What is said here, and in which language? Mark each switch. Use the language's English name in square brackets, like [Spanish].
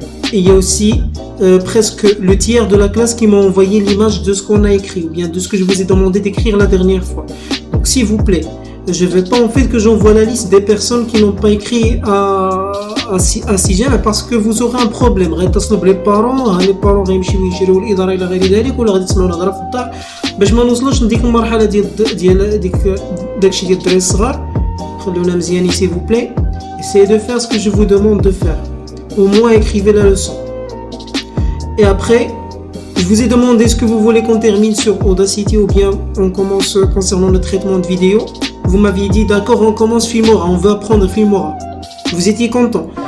[French] Et il y a aussi presque le tiers de la classe qui m'a envoyé l'image de ce qu'on a écrit ou bien de ce que je vous ai demandé d'écrire la dernière fois. Donc s'il vous plaît, je ne veux pas en fait que j'envoie la liste des personnes qui n'ont pas écrit à 6e parce que vous aurez un problème. [Arabic] غيتصلوا [French] les parents [Arabic] غيمشيو يشريو الاداره الى غير ذلك ولا غادي تسمعوا نهضره في الدار باش ما نوصلوش لديك المرحله ديال داكشي ديال الدراري الصغار. خلونا مزيانين [French] s'il vous plaît. Essayez de faire ce que je vous demande de faire. Au moins écrivez la leçon. Et après, je vous ai demandé ce que vous voulez qu'on termine sur Audacity ou bien on commence concernant le traitement de vidéo. Vous m'aviez dit d'accord, on commence Filmora, on veut apprendre Filmora. Vous étiez content.